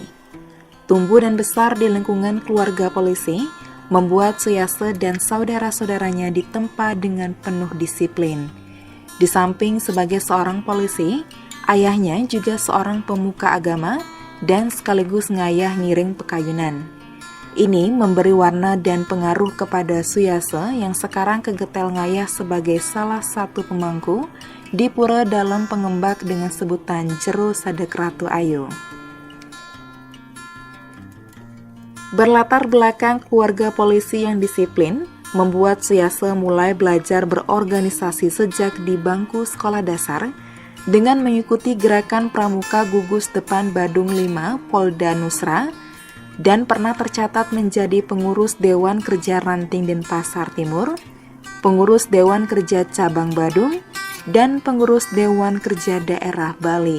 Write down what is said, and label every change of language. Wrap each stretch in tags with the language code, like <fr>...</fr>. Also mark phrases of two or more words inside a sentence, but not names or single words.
<id>Tumbuh dan besar di lingkungan keluarga polisi, membuat Suyase dan saudara-saudaranya ditempa dengan penuh disiplin. Di samping sebagai seorang polisi, ayahnya juga seorang pemuka agama dan sekaligus</id> <ban>ngayah ngiring pekayunan.</ban> <id>Ini memberi warna dan pengaruh kepada Suyase yang sekarang</id> <ban>kegetel ngayah</ban> <id>sebagai salah satu pemangku di pura dalam pengembak dengan sebutan Jero Sadek Ratu Ayu. Berlatar belakang keluarga polisi yang disiplin, membuat Suyase mulai belajar berorganisasi sejak di bangku sekolah dasar dengan mengikuti gerakan pramuka gugus depan Badung 5 Polda Nusra dan pernah tercatat menjadi pengurus Dewan Kerja Ranting Denpasar Timur, pengurus Dewan Kerja Cabang Badung, dan pengurus Dewan Kerja Daerah Bali.</id>